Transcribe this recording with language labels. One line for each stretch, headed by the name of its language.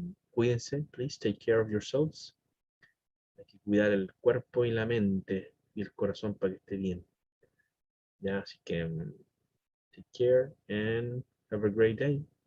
Spanish: Cuídense,
English: please take care of yourselves.
Spanish: Hay que cuidar el cuerpo y la mente y el corazón para que esté bien. Ya, así que
English: take care and have a great day.